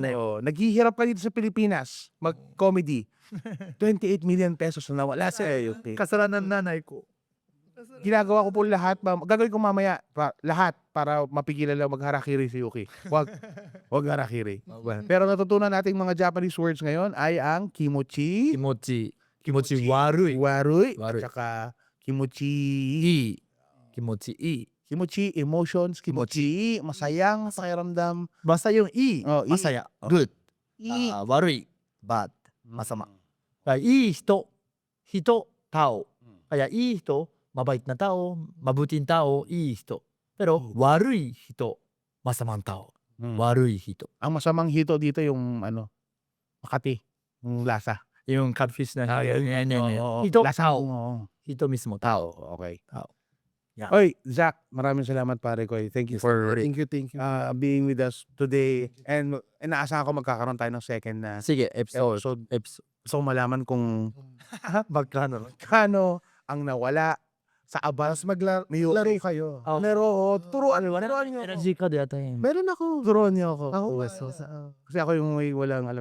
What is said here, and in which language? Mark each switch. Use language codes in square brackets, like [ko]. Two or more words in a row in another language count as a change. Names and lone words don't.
[tl] Naghihirap ka dito sa Pilipinas, mag-comedy. 28 million pesos na nawala sa Yuki. Kasalanan nanay ko. Ginagawa ko po lahat, gagawin ko mamaya, lahat para mapigilan lang mag-harakiri si Yuki. Wag harakiri. Pero natutunan nating mga Japanese words ngayon ay ang kimochi, Kimochi warui. warui, Warui. tsaka kimochi, Kimochi, emotions, kimochi, masayang pakiramdam. Basta yung masaya. Good. I, Warui. Bad. Masama. Kaya hito, tao. Kaya hito, mabait na tao, mabuting tao, hito. Pero warui hito, masamang tao. Warui hito. Ang masamang hito dito yung Makati, yung lasa. Yung catfish na yan. Oo. Hito, Lasa. tao. Oo. Hito mismo, tao. Okay. Tao. Yeah. Oy, Zach, maraming salamat pare ko. [en] Thank you for Thank you. being with us today. [tl] And inaasahan ko magkakaroon tayo ng second na Sige, episode. so malaman kung Magkano? kano ang nawala sa abas. Maglaro kayo. Laro, turuan nyo. Energy card yata yun. Meron ako. Turuan niyo ako. Kasi ako yung may walang alam.